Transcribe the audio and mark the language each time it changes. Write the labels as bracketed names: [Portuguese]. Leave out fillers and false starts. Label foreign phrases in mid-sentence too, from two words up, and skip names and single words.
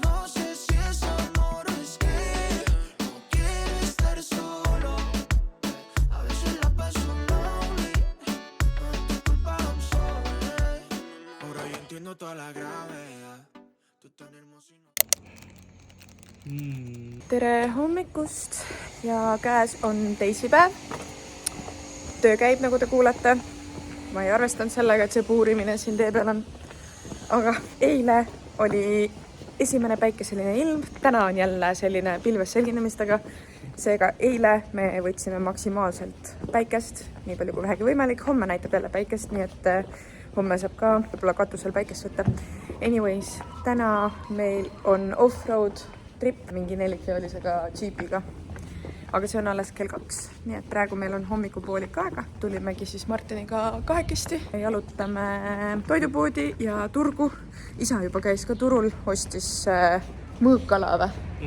[Spanish] No sé si es amor, es que no quiero estar solo. A veces la paso lonely, no es tu culpa, [English] I'm sorry. [Spanish] Ahora yo entiendo toda la gravedad. Tú tan hermoso y no... [Estonian] Tere hommikust ja käes on teisipäev. Töö käib, nagu te kuulete. Ma ei arvestanud sellega, et see puurimine siin tee peal on. Aga eile oli esimene päikeseline ilm. Täna on jälle selline pilves selginemistega. Seega eile me võtsime maksimaalselt päikest, nii palju kui vähegi võimalik. Homme näitab jälle päikest, nii et homme saab ka võib-olla katusel päikest võtta. Anyways, täna meil on [English] off-road trip [Estonian] mingi 4-kiolisega džiipiga. Aga see on alles kell 2. Nii et praegu meil on hommikupoolik aega. Tulimegi siis Martiniga kahekesti. Jalutame toidupoodi ja turgu. Isa juba käis ka turul, ostis mõõkkala või?